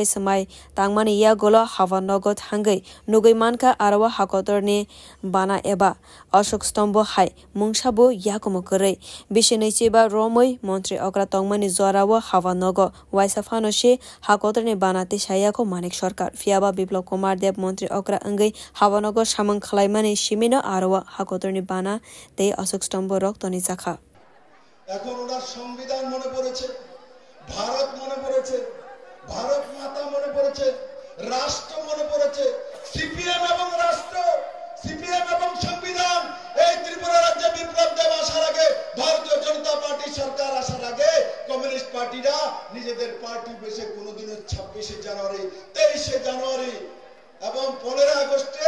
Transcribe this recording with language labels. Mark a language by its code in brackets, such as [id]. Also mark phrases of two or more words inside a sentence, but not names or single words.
[trp] Samai Tangmani Ya Golo Hava Nogot Hangai Nugai Manka Arawa Hakotorni Bana Eba Ashok Stombo Hai Mungshabu Yakumukure Bishinichi ba Romoi Montri Okra Tongmani Zorawa Hawa Nogo Waisafanoshi Hakotorni Banati Shayako Manik Sorkar Fiaba Biplav Kumar Dev Montri Okra Angai Hawa Nogo Shamang Khalaimani Shimino Arawa Hakotorni Bana Te Ashok Stombo Rok Toni Zakha [bn] এখন ওনার সংবিধান মনে পড়েছে ভারত মনে পড়েছে ভারত মাতা মনে পড়েছে রাষ্ট্র মনে পড়েছে সিপিএম এবং রাষ্ট্র সিপিএম এবং সংবিধান এই ত্রিপুরা রাজ্যে বিপ্লব দেব আসার আগে ভারতীয় জনতা পার্টি সরকার আসার আগে কমিউনিস্ট পার্টিরা নিজেদের পার্টি বেশে কোনোদিনও 26 জানুয়ারি 23 জানুয়ারি এবং 15 আগস্টে